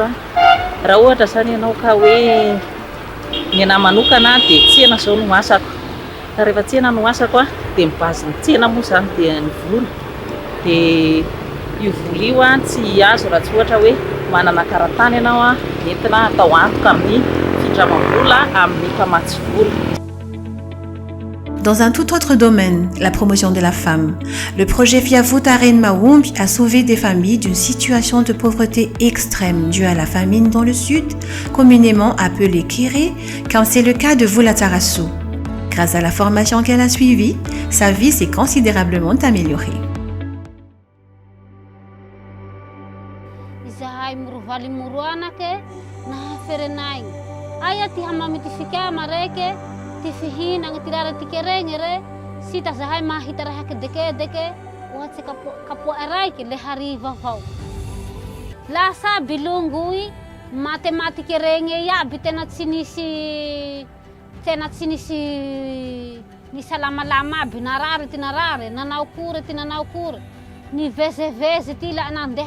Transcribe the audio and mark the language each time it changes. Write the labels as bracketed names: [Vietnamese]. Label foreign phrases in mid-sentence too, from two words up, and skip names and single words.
[Malagasy] Raha ohatra zany ianao ka hoe ny anahy manokana dia tsena zao no asako. Rehefa tsena no asako dia mibazy ny tsena moa zany dia ny vola. Dia io vola io tsy azo raha tsy ohatra hoe manana karatany ianao entina atao antoka amin'ny fandravam-bola amin'ny mpamatsy vola. [French] Dans un tout autre domaine, la promotion de la femme, le projet Fiavutaren Maumbi a sauvé des familles d'une situation de pauvreté extrême due à la famine dans le sud, communément appelée Kéré, comme c'est le cas de Vulatarasu. Grâce à la formation qu'elle a suivie, sa vie s'est considérablement améliorée. [Malagasy] Ti fihinana ti rara ti kerenge re sita zahay mahita raha deke ohatsy kapoa araiky le hariva avao lasa bilongui maty kerenge iaby tena tsy nisy ni salamalama aby narary ty narary nanao kory ni vezeveze ty la nandeha